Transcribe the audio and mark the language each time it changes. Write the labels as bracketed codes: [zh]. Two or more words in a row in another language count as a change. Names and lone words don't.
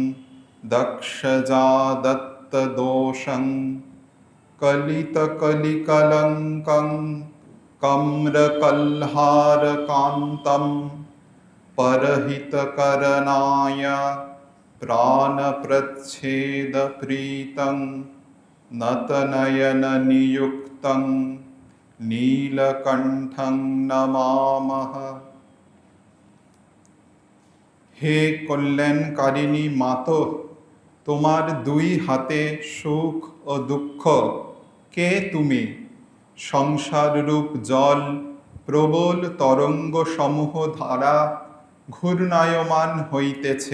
[sa] दक्षजादत्तदोषं कलितकलिकलङ्कं कम्रकल्हारकान्तं परहितकरणाय प्राणप्रच्छेदप्रीतं नतनयननियुक्तं नीलकण्ठं नमामः। [bn] হে কল্যাণকারিণী মাতো, তোমার দুই হাতে সুখ ও দুঃখ। কে তুমি? সংসাররূপ জল প্রবল তরঙ্গ সমূহ ধারা ঘূর্ণায়মান হইতেছে।